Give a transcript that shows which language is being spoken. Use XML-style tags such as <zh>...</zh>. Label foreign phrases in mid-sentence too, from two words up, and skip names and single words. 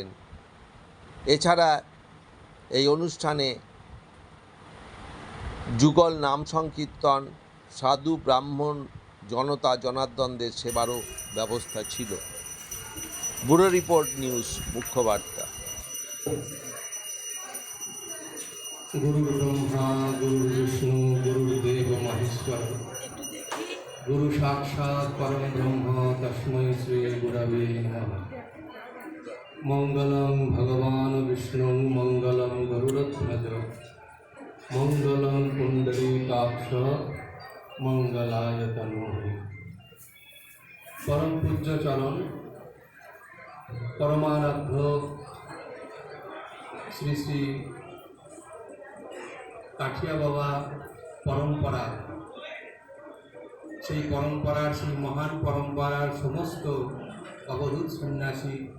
<bn>এছাড়া এই অনুষ্ঠানে যুগল নাম সংকীর্তন, সাধু ব্রাহ্মণ জনতা জনার্দনদের সেবারও ব্যবস্থা ছিল। ব্যুরো রিপোর্ট, নিউজ মুখ্য বার্তা।</bn> <sa>गुरु ब्रह्मा गुरु विष्णु गुरुदेव महेश्वर गुरु साक्षात् परम ब्रह्म तस्मै श्री गुरवे नमः। मंगलम भगवान विष्णु मंगलम गरुड़ध्वज मंगलम पुंडरीकाक्ष मंगलाय तनोहरि। परम पूज्य चरण परमाराध्य श्री श्री</sa> <bn>কাঠিয়া বাবা পরম্পরা, সেই পরম্পরার সেই মহান পরম্পরার সমস্ত অবধূত সন্ন্যাসী</bn>